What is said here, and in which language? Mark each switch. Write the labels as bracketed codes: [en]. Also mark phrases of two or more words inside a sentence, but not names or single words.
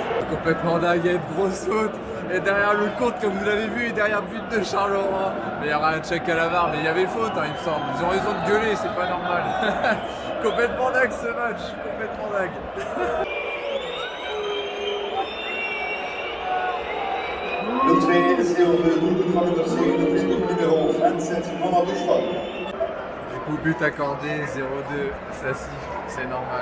[fr] complètement dingue, il y a une grosse faute. Et derrière le compte, comme vous l'avez vu, et derrière le but de Charleroi. Mais il y a rien de check à la barre, mais il y avait faute, hein, il me semble. Ils ont raison de gueuler, c'est pas normal. Complètement dingue ce match, complètement dingue. [nl] De tweede is heel de doelpunt van nummer 27, nummer 27, Mamadou Fall. [fr] Du coup, but accordé, 0-2, ça siffle, c'est normal.